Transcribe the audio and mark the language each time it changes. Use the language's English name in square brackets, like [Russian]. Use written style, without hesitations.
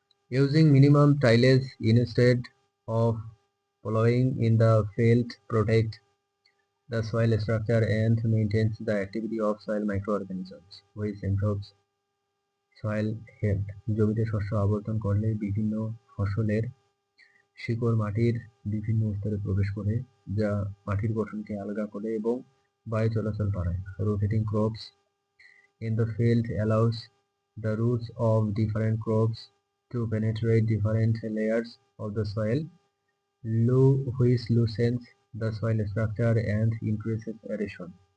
[English] Using minimum tillage instead of plowing in the field protect the soil structure and maintains the activity of soil microorganisms, which improves soil health. [Bangla] জমিতে শস্য আবর্তন করলে বিভিন্ন ফসলের শিকড় মাটির বিভিন্ন স্তরে প্রবেশ করে, যা মাটির গঠনকে আলগা করে এবং বায়ু চলাচল বাড়ায়। [English] Rotating crops in the field allows the roots of different crops to penetrate different layers of the soil, which loosens the soil structure and increases aeration.